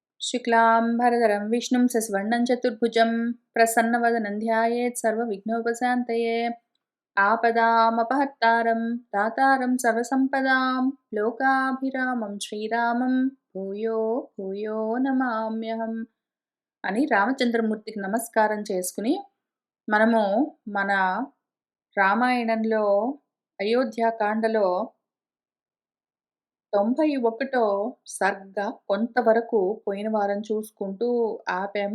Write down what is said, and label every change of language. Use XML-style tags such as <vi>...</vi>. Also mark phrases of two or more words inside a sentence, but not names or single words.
<sa>शुक्लाम्बरधरं विष्णुं शशिवर्णं चतुर्भुजं प्रसन्नवदनं ध्यायेत् सर्वविघ्नोपशान्तये। आपदामपहर्तारं दातारं सर्वसम्पदां लोकाभिरामं श्रीरामं భూయో భూయో నమామ్యహం</sa> <te>అని రామచంద్రమూర్తికి నమస్కారం చేసుకుని మనము మన రామాయణంలో అయోధ్యాకాండలో 91 సర్గ కొంతవరకు పోయిన వారం చూసుకుంటూ ఆపాము.</te>